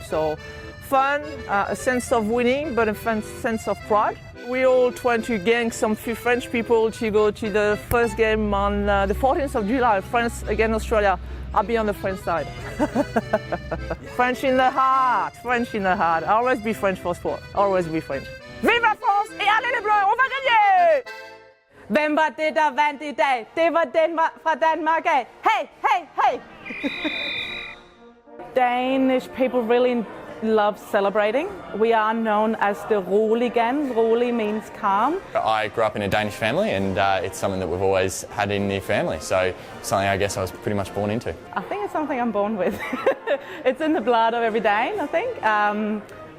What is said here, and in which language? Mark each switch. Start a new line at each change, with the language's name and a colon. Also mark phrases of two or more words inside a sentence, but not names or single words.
English: So fun, a sense of winning, but a sense of pride. We all trying to gang some few French people to go to the first game on the 14th of July, France against Australia. I'll be on the French side. French in the heart, French in the heart. I'll always be French for sport, always be French.
French: Vive la France et allez les Bleus, on va gagner!
Danish: Hvem var det, der vandt i dag? Det var fra Danmark af. Hey, hey, hey!
English: Danish people really love celebrating. We are known as the Roligan. Roli means calm. I grew up in a Danish family and it's something that we've always had in the family. So something I guess I was pretty much born into. I think it's something I'm born with. It's in the blood of every Dane, I think.